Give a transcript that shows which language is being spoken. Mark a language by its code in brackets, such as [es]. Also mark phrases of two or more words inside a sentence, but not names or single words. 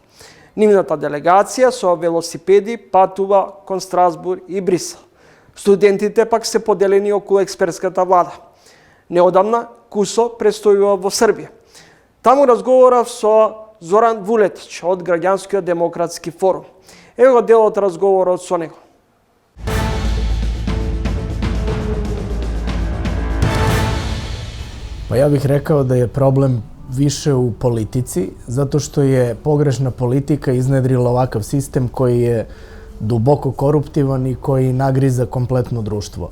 [mk] Нивната делегација со велосипеди патува кон Страсбург и Брисел. Студентите пак се поделени околу експертската влада. Неодамна КУСО престојува во Србија. Таму разговорав со Зоран Вулетич од Граѓанскиот демократски форум. Ево го дел од разговорот со него. [sr] Pa ja bih rekao da je problem više u politici, zato što je pogrešna politika iznedrila ovakav sistem koji je duboko koruptivan i koji nagriza kompletno društvo.